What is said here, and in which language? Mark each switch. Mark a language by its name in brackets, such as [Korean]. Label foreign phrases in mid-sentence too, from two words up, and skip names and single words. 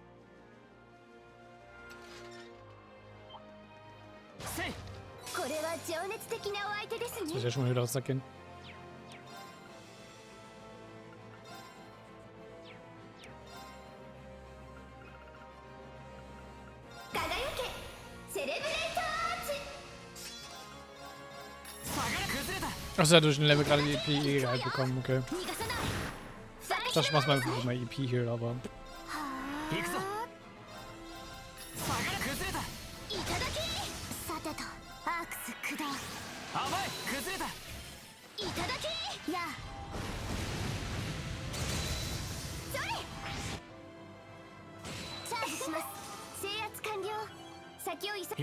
[Japanese] せい。これは情熱的なお相手ですね [German] Das ist ja schon mal wieder aus der Kind. [Japanese] 輝けセレブレートアーチ崩れた。 [German] Achso, er hat durch den Level gerade die EP halt bekommen, okay. [Japanese] 逃がさない [German] Ich dachte, ich mach's mal für mein EP hier, aber. [Japanese] 行くぞ。崩れた。いただきさてとアークス駆動甘い。崩れた。いただきやそれチャージします制圧完了先を急